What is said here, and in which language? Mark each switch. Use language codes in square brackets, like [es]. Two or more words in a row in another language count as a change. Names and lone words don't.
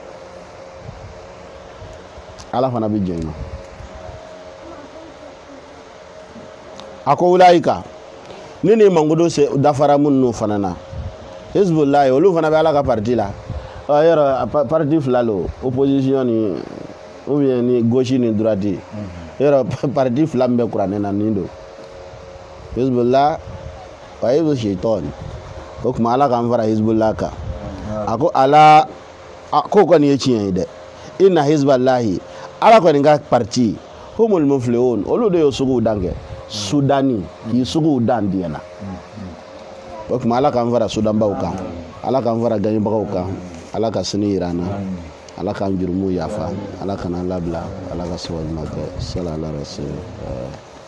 [bm] ala fana bɛ diɲɛ ma a ko wulayika ni ni mangudo se dafara minnu fana na Hizbullah olu fana bɛ ala ka parti la yɔrɔ parti fila lo opposition ni [fr] ou bien [bm] ni gauche ni droite yɔrɔ parti fila min bɛ kuranɛ na nin don Hizbullah wa [ar] حزب الشيطان [bm] o kuma ala k'an fara Hizbullah kan a ko ala ko kɔni ye tiɲɛ ye dɛ [ar] إن حزب الله [bm] ala kɔni ka parti [ar] هم المفلحون [bm] olu de y'o suguw dan kɛ Sudani k'i suguw dan diɲɛ na o kuma ala k'an fara sudanbaw kan ala k'an fara gaɲɛbagaw kan ala ka sini yira an na ala k'an jurumu yafa ala kana labila ala ka sabali ma kɛ [ar] صلى الله عليه وسلم